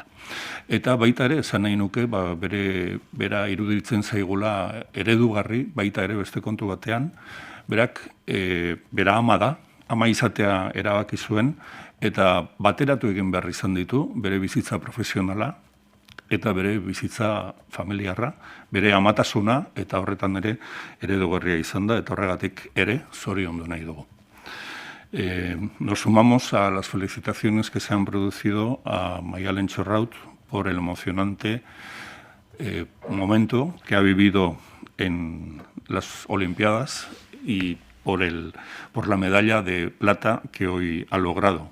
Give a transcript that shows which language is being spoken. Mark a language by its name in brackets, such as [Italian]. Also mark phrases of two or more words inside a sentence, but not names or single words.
[Basque] Eta baita ere, esan nahi nuke, bera iruditzen zaigula eredugarri, baita ere beste kontu batean, berak, bera ama da, ama izatea erabaki zuen, eta bateratu egin behar izan ditu, bere bizitza profesionala, eta bere bizitza familiarra, bere amatasuna, eta horretan ere eredugarria izan da, eta horregatik ere zoriondu nahi dugu. [Spanish] Nos sumamos a las felicitaciones que se han producido a Maialen Chorraut por el emocionante momento que ha vivido en las Olimpiadas y por la medalla de plata que hoy ha logrado.